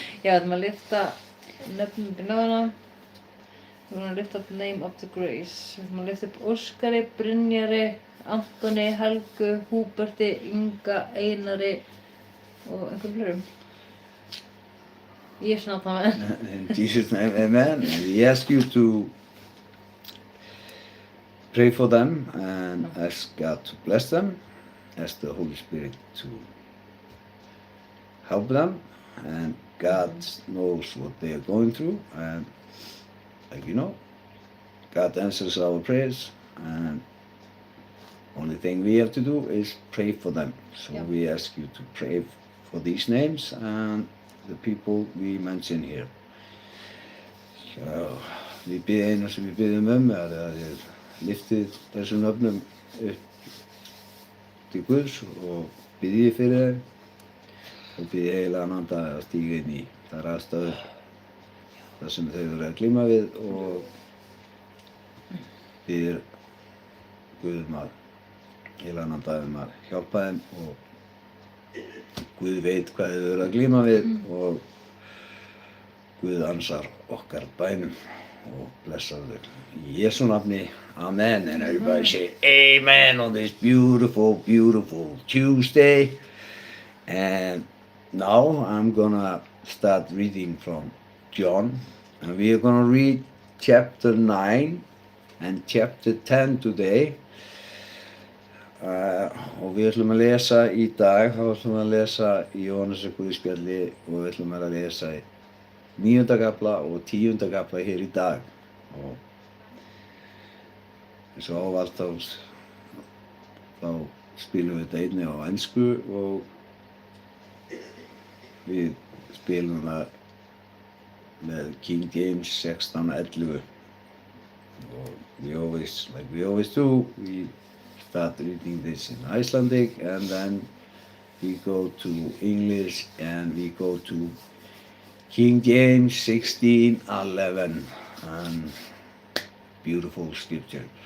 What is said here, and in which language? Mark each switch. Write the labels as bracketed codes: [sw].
[is] Já, við ætlum að lyfta nöfnum upp í náðuna. Við ætlum að lyfta [en] up the name of the grace. [is] Við ætlum að lyfta upp Óskari, Brynjari, Antoni, Helgu, Húberti, Inga, Einari og einhverjum fleirum. Í Jesú nafni, amen. [en] In Jesus' name, amen. And we ask you to pray for them and ask God to bless them, ask the Holy Spirit to help them, and God knows what they are going through, and like you know, God answers our prayers, and only thing we have to do is pray for them. So Yeah. we ask you to pray for these names and the people we mention here. [is] So við biðjum eina sem við biðjum er að þið lyftið þessum nöfnum upp til Guðs og biðjið fyrir þeim og biðjið heilagan anda að stíga inn í þær aðstæður þar sem þau eru að glíma við og biðjið Guð að heilagan anda að hjálpa þeim og Guð veit hvað þau eru að glíma við og Guð ansar okkar bænum og blessar þau. Í Jesú nafni, amen. [en] And everybody say amen on this beautiful, beautiful Tuesday. And now I'm gonna start reading from John. And we are gonna read chapter 9 and chapter 10 today. [is] Og við ætlum að lesa í dag, þá ætlum við að lesa í Jóhannesar Guðspjalli og við ætlum að lesa í 9. kafla og 10. kafla hér í dag. Og eins og ávallt þá spilum við þetta einnig á ensku og við spilum það með King James 16:11. [en] Og like we always do, we start reading this in Icelandic and then we go to English and we go to King James 16:11, and beautiful scripture.